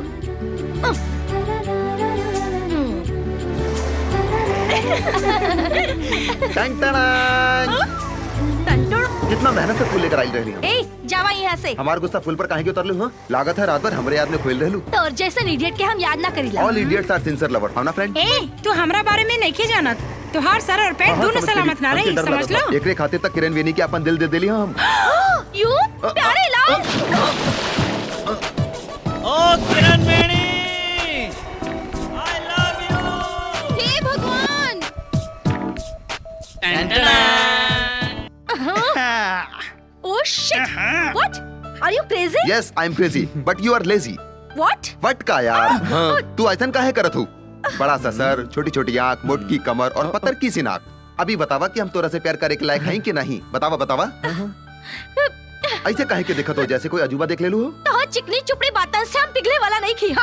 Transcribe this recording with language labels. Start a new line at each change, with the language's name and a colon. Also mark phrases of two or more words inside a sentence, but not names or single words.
Bhojpuri: कितना मेहनत से फूल लेकर आई रही हूँ। ए जावा यहाँ से। हमार गुस्सा फूल पर काहे के उतर लू? हाँ लागत है रात भर हमरे याद में खोल रहलू। तो और जैसे इडियट के हम याद ना करीला।
English: all idiots are sincere lover,
Bhojpuri: हम ना फ्रेंड। ए तू हमरा बारे में नहीं जानत। तुहार सर और पैर दोनों सलामत ना रही, समझ लो। एकरे खातिर तक किरण वेनी के अपन दिल दे देली हम। यू प्यारे लाल। ओ किरण वेनी, हे भगवान।
English: Oh shit! What? Are you crazy? Yes, I'm crazy, but you are lazy. What?
Bhojpuri: What का यार? हाँ, तू ऐसा काहे करत हूँ? बड़ा सा सर, छोटी छोटी आँख, मोटकी कमर और पत्थर की सी नाक। अभी बतावा कि हम तोरा से प्यार करे के लायक हैं कि नहीं? बतावा बतावा। ऐसे काहे के देखत हो जैसे कोई अजूबा देख ले लू हो? तो चिकनी चुपड़ी बातन से हम पिघले वाला नहीं की।